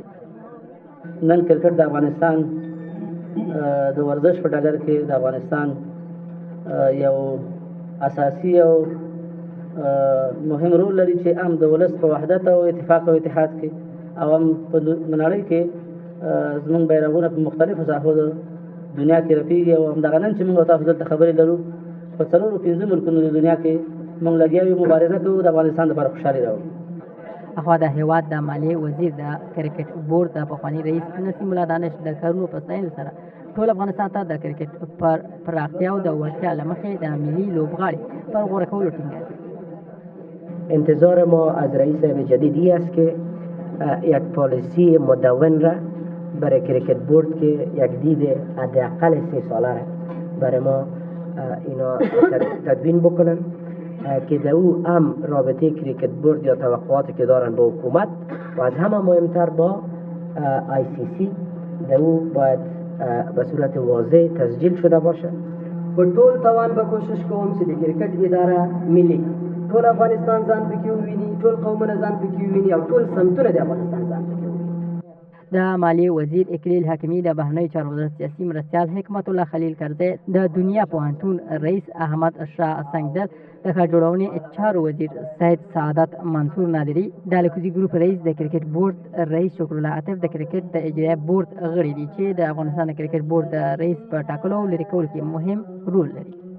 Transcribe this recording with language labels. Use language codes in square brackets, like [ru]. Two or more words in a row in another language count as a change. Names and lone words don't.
[ps] نن کرکټ د افغانستان د ورزش په ډګر کې د افغانستان یو اساسي او مهم رول لري چې هم د ولس په وحدت او اتفاق او اتحاد کې او هم په نړۍ کې زموږ بیرغونه په مختلفو ساحو د دنیا کې رپېږي او همدغه نن چې موږ تاسو دلته خبرې لرو په 4-5 ملکونو د دنیا کې موږ لګیا یو مبارزه کوو د افغانستان لپاره خوشحالي راوړو. اخوا د هیواد د مالیې وزیر د کرکټ بورډ د پخواني رئیس نسیم الله دانش د کارونو په ستایلو سره ټول افغانستان ته د کرکټ پر پراختیا او د وړتیا له مخې د ملي لوبغاړي پر غوره کولو ټینګار کړی. [fa] انتظار ما از رئیس جدید این است که یک پالیسی مدون را برای کرکت بورد که یک دید حداقل 3 ساله را برای ما اینا تدوین بکنن که در او هم رابطه کرکت بورد یا توقعاتی که دارن با حکومت و از همه مهمتر با ICC در او باید به صورت واضح تسجیل شده باشه. [ps] په ټول توان به کوشش کوم چې د کرکټ اداره ملي ټول افغانستان ځان پکې وویني، ټول قومونه ځان پکې وویني او ټول سمتونه د افغانستان ځان پکې وویني. د مالیې وزیر اکلیل حکیمي د بهرنیو چارو وزارت سیاسي مرستیال حکمت الله خلیل کرزی د دنیا پوهنتون رئیس احمد شاه سنگدل د ښار جوړونې چارو وزیر سید سعادت منصور نادري د الکوزي ګروپ رئیس د کرکټ بورډ رئیس شکرالله عاطف د کرکټ د اجرایه بورډ غړي دي چې د افغانستان د کرکټ بورډ د رئیس په ټاکلو او لرې کولو کې مهم رول لري.